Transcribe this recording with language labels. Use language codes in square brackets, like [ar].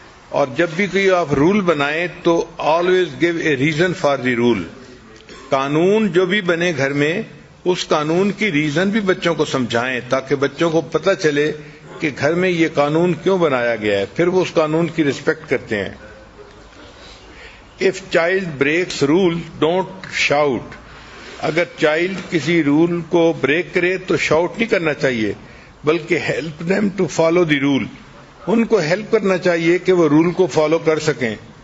[ur] اور جب بھی کوئی آپ رول بنائیں تو [en] Always give a reason for the rule. [ur] قانون جو بھی بنے گھر میں اس قانون کی ریزن بھی بچوں کو سمجھائیں تاکہ بچوں کو پتہ چلے کہ گھر میں یہ قانون کیوں بنایا گیا ہے، پھر وہ اس قانون کی رسپیکٹ کرتے ہیں. [en] If child breaks rule, don't shout. [ur] اگر چائلڈ کسی رول کو بریک کرے تو شاؤٹ نہیں کرنا چاہیے، بلکہ help [en] them to follow the rule. [ur] ان کو ہیلپ کرنا چاہیے کہ وہ رول کو فالو کر سکیں.